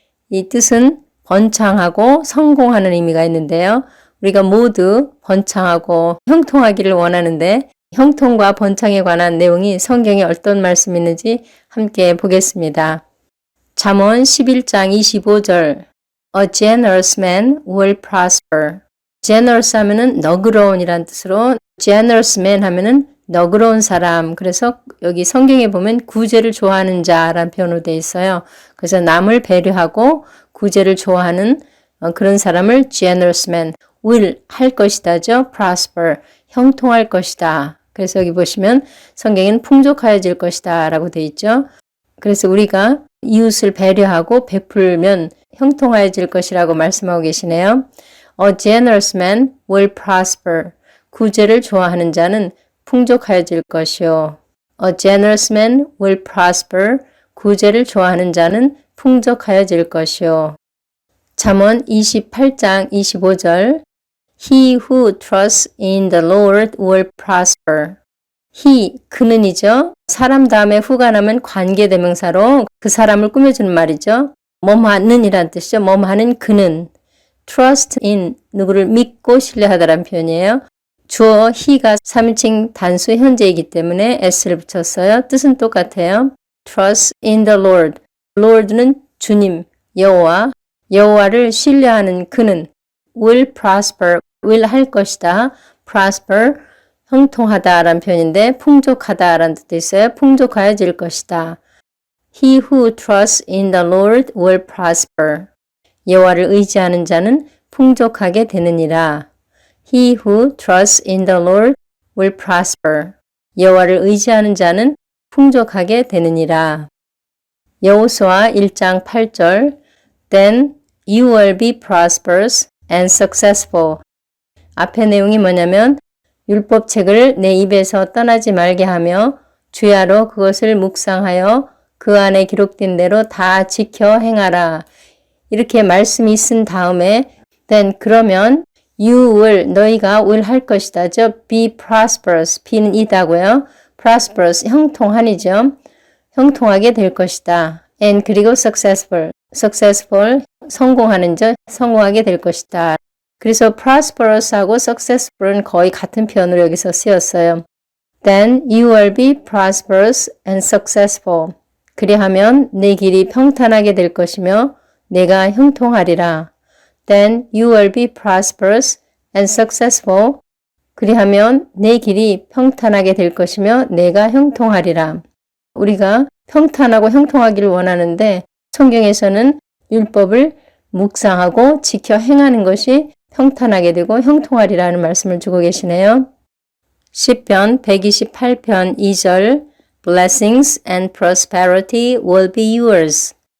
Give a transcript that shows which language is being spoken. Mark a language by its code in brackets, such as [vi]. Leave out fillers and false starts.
[ko] 이 뜻은 번창하고 성공하는 의미가 있는데요. 우리가 모두 번창하고 형통하기를 원하는데 형통과 번창에 관한 내용이 성경에 어떤 말씀이 있는지 함께 보겠습니다. 잠언 11장 25절 [en] A generous man will prosper. [ko] generous 하면은 너그러운이란 뜻으로 generous man 하면은 너그러운 사람. 그래서 여기 성경에 보면 구제를 좋아하는 자라는 표현으로 되어 있어요. 그래서 남을 배려하고 구제를 좋아하는 그런 사람을 generous man will 할 것이다죠. prosper 형통할 것이다. 그래서 여기 보시면 성경에는 풍족하여질 것이다 라고 되어 있죠. 그래서 우리가 이웃을 배려하고 베풀면 형통하여질 것이라고 말씀하고 계시네요. [en] A generous man will prosper. [ko] 구제를 좋아하는 자는 풍족하여질 것이요. [en] A generous man will prosper. [ko] 구제를 좋아하는 자는 풍족하여질 것이요. 잠언 28장 25절 [en] He who trusts in the Lord will prosper. [ko] He, 그는이죠. 사람 다음에 후가 나면 관계대명사로 그 사람을 꾸며주는 말이죠. 뭐하는 이란 뜻이죠. 뭐하는 그는. trust in, 누구를 믿고 신뢰하다라는 표현이에요. 주어 he가 3인칭 단수 현재이기 때문에 s를 붙였어요. 뜻은 똑같아요. [en] trust in the Lord. [ko] Lord는 주님, 여호와를 신뢰하는 그는 will prosper, will 할 것이다. prosper, 형통하다라는 표현인데 풍족하다라는 뜻도 있어요. 풍족하여질 것이다. [en] He who trusts in the Lord will prosper. [ko] 여호와를 의지하는 자는 풍족하게 되느니라. [en] He who trusts in the Lord will prosper. [ko] 여호와를 의지하는 자는 풍족하게 되느니라. 여호수아 1장 8절 [en] Then you will be prosperous and successful. [ko] 앞의 내용이 뭐냐면 율법책을 내 입에서 떠나지 말게 하며 주야로 그것을 묵상하여 그 안에 기록된 대로 다 지켜 행하라. 이렇게 말씀이 쓴 다음에 then 그러면 you will 너희가 will 할 것이다죠. be prosperous. be는 이다고요. prosperous 형통한이죠. 형통하게 될 것이다. and 그리고 successful 성공하는 자 성공하게 될 것이다. 그래서 prosperous하고 successful은 거의 같은 표현으로 여기서 쓰였어요. [en] Then you will be prosperous and successful. [ko] 그리하면 내 길이 평탄하게 될 것이며 내가 형통하리라. [en] Then you will be prosperous and successful. [ko] 그리하면 내 길이 평탄하게 될 것이며 내가 형통하리라. 우리가 평탄하고 형통하기를 원하는데 성경에서는 율법을 묵상하고 지켜 행하는 것이 평탄하게 되고 형통하리라는 말씀을 주고 계시네요. 시편 128편 2절 [en] Blessings and prosperity will be yours.